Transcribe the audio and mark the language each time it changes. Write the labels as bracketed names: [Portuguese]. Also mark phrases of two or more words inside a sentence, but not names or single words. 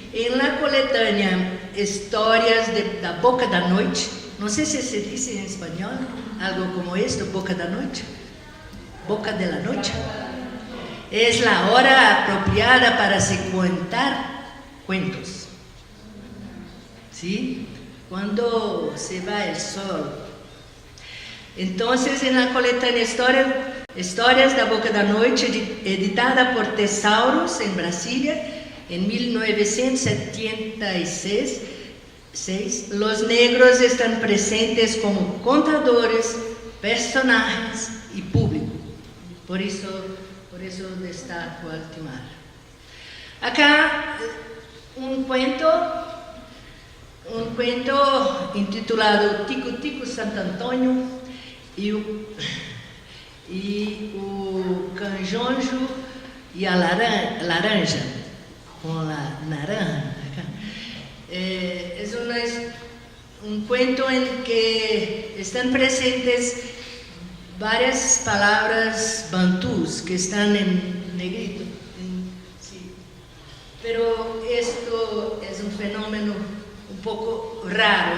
[Spanish] En la coletânea Histórias da Boca da Noite, no sé si se dice en español algo como esto, Boca da Noite, Boca de la Noche. Es la hora apropiada para se contar cuentos. ¿Sí? Cuando se va el sol. Entonces, en la coletânea Histórias da Boca da Noite, editada por Tesauros en Brasilia, en 1976, los negros están presentes como contadores, personajes y público. Por eso destaco Altimar. Acá un cuento intitulado Tico Tico Santo Antônio e o Canjonjo e a Laranja, con la naranja. Es un cuento en que están presentes varias palabras bantús que están en negrito. Sí. Pero esto es un fenómeno un poco raro.